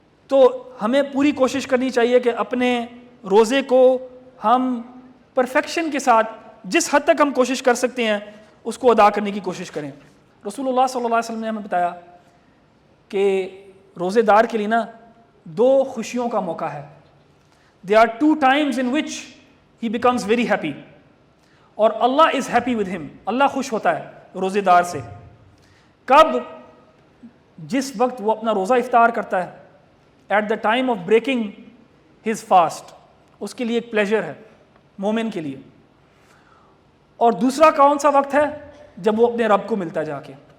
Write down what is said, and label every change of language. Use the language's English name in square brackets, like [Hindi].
[Urdu] تو ہمیں پوری کوشش کرنی چاہیے کہ اپنے روزے کو ہم پرفیکشن کے ساتھ جس حد تک ہم کوشش کر سکتے ہیں اس کو ادا کرنے کی کوشش کریں. رسول اللہ صلی اللہ علیہ وسلم نے ہمیں بتایا کہ روزے دار کے لیے نا 2 خوشیوں کا موقع ہے. [English] There are 2 times in which he becomes very happy [Urdu] اور [English] اللہ is happy with him. [Urdu] اللہ خوش ہوتا ہے روزے دار سے. کب؟ جس وقت وہ اپنا روزہ افطار کرتا ہے، [English] at the time of breaking his fast. [Urdu] اس کے لیے ایک پلیجر ہے مومن کے لیے. اور دوسرا کون سا وقت ہے؟ جب وہ اپنے رب کو ملتا جا کے.